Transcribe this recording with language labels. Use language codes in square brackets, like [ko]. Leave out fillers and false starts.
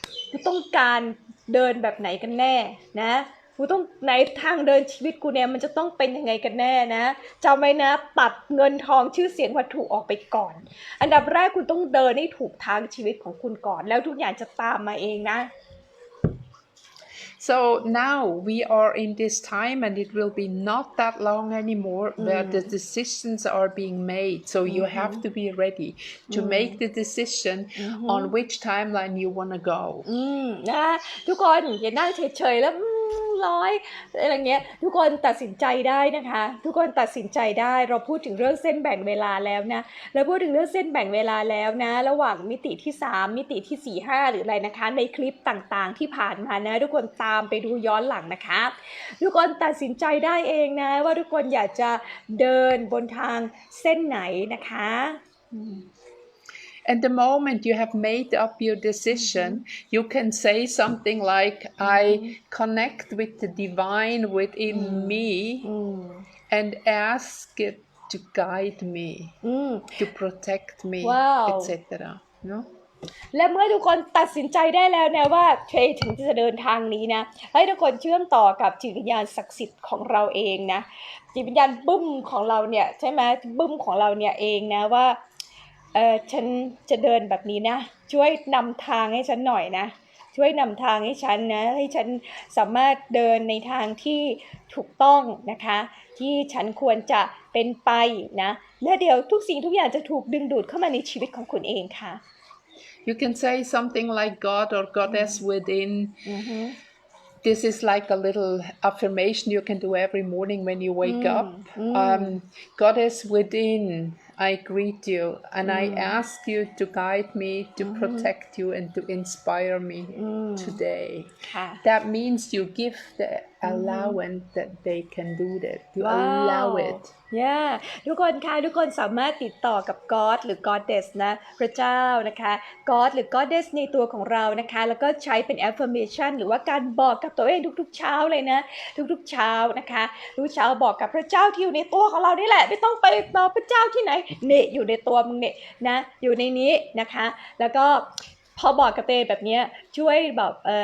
[th] กูต้องการเดินแบบไหนกันแน่นะกูต้องในทางเดินชีวิตกูเนี่ยมันจะต้องเป็นยังไงกันแน่นะจำไว้นะตัดเงินทองชื่อเสียงวัตถุออกไปก่อนอันดับแรกคุณต้องเดินให้ถูกทางชีวิตของคุณก่อนแล้วทุกอย่างจะตามมาเองนะ [en] So now we are in this time and it will be not that long anymore where the decisions are being made. So you have to be ready to make the decision on which timeline you want to go. [th] นะทุกคนอย่านั่งเฉยๆแล้วร้อยอะไรเงี้ยทุกคนตัดสินใจได้นะคะทุกคนตัดสินใจได้เราพูดถึงเรื่องเส้นแบ่งเวลาแล้วนะเราพูดถึงเรื่องเส้นแบ่งเวลาแล้วนะระหว่างมิติที่3มิติที่4 5หรืออะไรนะคะในคลิปต่างๆที่ผ่านมานะทุกคนตามไปดูย้อนหลังนะคะทุกคนตัดสินใจได้เองนะว่าทุกคนอยากจะเดินบนทางเส้นไหนนะคะ [en] And the moment you have made up your decision, you can say something like, I connect with the divine within me and ask it to guide me, to protect me, etc. No? [th] และเมื่อทุกคนตัดสินใจได้แล้วนะว่าถึงจะเดินทางนี้นะให้ทุกคนเชื่อมต่อกับจิตวิญญาณศักดิ์สิทธิ์ของเราเองนะจิตวิญญาณบึ้มของเราเนี่ยใช่ไหมบึ้มของเราเนี่ยเองนะว่าฉันจะเดินแบบนี้นะช่วยนำทางให้ฉันหน่อยนะช่วยนำทางให้ฉันนะให้ฉันสามารถเดินในทางที่ถูกต้องนะคะที่ฉันควรจะเป็นไปนะและเดี๋ยวทุกสิ่งทุกอย่างจะถูกดึงดูดเข้ามาในชีวิตของคุณเองค่ะ [en] You can say something like God or Goddess within. This is like a little affirmation you can do every morning when you wake up. Goddess within, I greet you and I ask you to guide me, to protect you, and to inspire me today. [th] ค่ะ [en] That means you give the allowance that they can do that. You allow it. [th] Yeah ทุกคนค่ะทุกคนสามารถติดต่อกับ God หรือ Goddess นะพระเจ้านะคะ God หรือ Goddess ในตัวของเรานะคะแล้วก็ใช้เป็น affirmation หรือว่าการบอกกับตัวเองทุกๆเช้าเลยนะทุกๆเช้านะคะทุกเช้าบอกกับพระเจ้าที่อยู่ในตัวของเรานี่แหละไม่ต้องไปบอกพระเจ้าที่ไหนเนี่ยอยู่ในตัวมึงเนี่ยนะอยู่ในนี้นะคะแล้วก็พอบอกกับตัวเองแบบนี้ช่วยแบบ